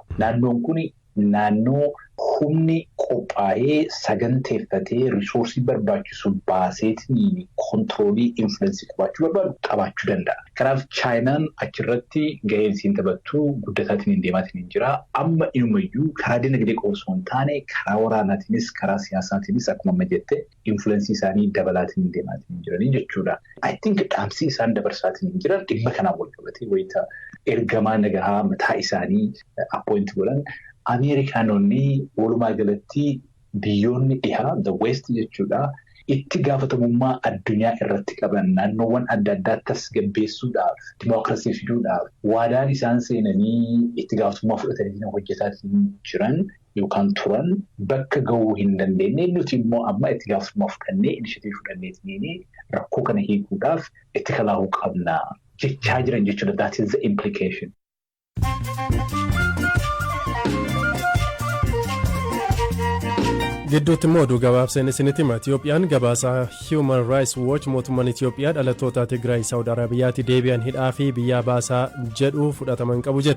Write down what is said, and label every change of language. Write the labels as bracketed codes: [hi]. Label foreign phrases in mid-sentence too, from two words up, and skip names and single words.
[om] Naannoon kuni naannoo humni qophaa'ee saganteeffatee risoorsii barbaachisu baaseetiin kontiroolii influensii qabaachuu danda'a. Kanaaf Chaayinaan achirratti gaheen isiin taphattu guddataatiin hin deemaatiin hin jira. Amma inumayyuu karaa dinagdee osoo hin taane karaa waraanaatiinis karaa siyaasaatiinis akkuma amma jette influensii isaanii dabalaatiin hin deemaatiin hin jiranii jechuudha. [en] I think [om] dhaamsi isaan dabarsaatiin hin jiran dhimma kanaan wal qabatee wayita ergamaa nagahaa mataa isaanii appoint godhan. Ameerikaanonni walumaa galatti biyyoonni dhihaa [en] the west [om] jechuudha itti gaafatamummaa addunyaa irratti qaban naannoowwan adda addaa tasgabbeessuudhaaf dimookiraasii fiduudhaaf waadaan isaan seenanii itti gaafatamummaa fudhatanii hojjetaa jiran yookaan turan bakka gahuu hin dandeenye nuti immoo amma itti gaafatamummaa fudhannee inishatiivii fudhanneetiin rakkoo kana hiikuudhaaf itti kalaahuu qabna jechaa jiran jechuudha. [en] That is the implication. [om] Gidduutti immoo oduu gabaabseen isinitti hima. Itiyoophiyaan gabaasaa Human Rights Watch mootummaan Itiyoophiyaa dhalattoota Tigraay Saawud Arabiyaatti deebi'an hidhaa fi biyyaa baasaa jedhu fudhataman qabu jette.